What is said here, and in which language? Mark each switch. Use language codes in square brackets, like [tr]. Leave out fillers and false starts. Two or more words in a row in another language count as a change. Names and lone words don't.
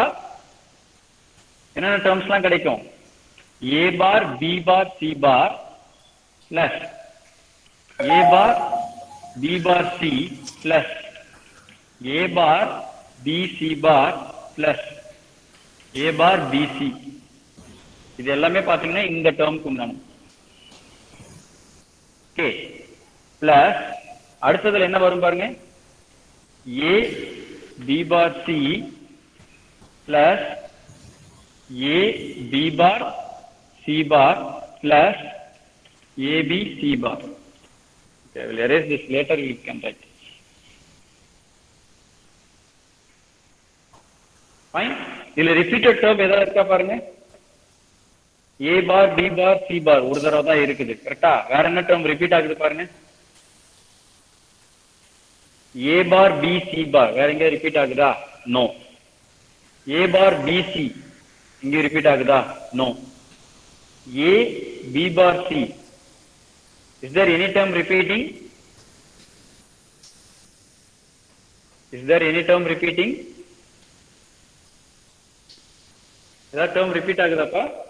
[ta] என்னென்ன டேர்ம்ஸ்லாம் கிடைக்கும்? [en] a bar b bar c bar plus a bar b bar c plus a bar b c bar plus a bar b c. [ta] இது எல்லாமே பாத்தீங்கன்னா இந்த டேர்முக்கு உண்டான. [en] okay, plus [ta] அடுத்ததுல என்ன வரும் பாருங்க, [en] a b bar c plus a b bar c bar plus a b c bar. Okay, I will erase this later, we can write. Fine. [ta] இதுல [en] repeated term [ta] ஏதாவது இருக்கா பாருங்க. [en] a bar b bar c bar [ta] ஒரு தடவை தான் இருக்குது, கரெக்டா? வேற என்ன [en] term repeat [ta] ஆகுது பாருங்க. [en] a bar b c bar [ta] வேற எங்க ரிப்பீட் ஆகுதா? நோ. [en] a bar b c [ta] இங்க ரிப்பீட் ஆகுதா? நோ. [en] a b bar c, is there any term repeating? Is there any term repeating? That term repeat agudappa?